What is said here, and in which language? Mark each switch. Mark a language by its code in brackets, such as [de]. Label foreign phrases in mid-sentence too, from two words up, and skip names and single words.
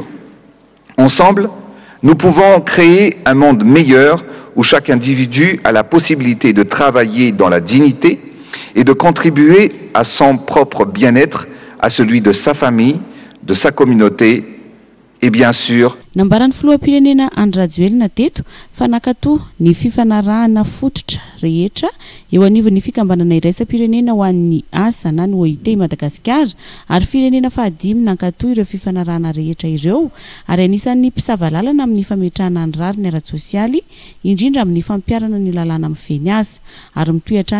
[fr] Ensemble, nous pouvons créer un monde meilleur où chaque individu a la possibilité de travailler dans la dignité et de contribuer à son propre bien-être, à celui de sa famille, de sa communauté et bien sûr [mg] nambarany filoham-pirenena Andradjoelina teto fa nakatoa ny fifanarahana fototra rehetra eo anivon'ny fikambanana iraisam-pirenena ho an'ny asa na ny OIT Madagasikara ary firenena fahadimy nankatoa ireo fifanarahana rehetra ireo ary anisan'ny mpisavalalana amin'ny fametrahana ny rary ny ara-tsosialy indrindra amin'ny fampiarana ny lalàna amin'ny feny asa ary mitohatra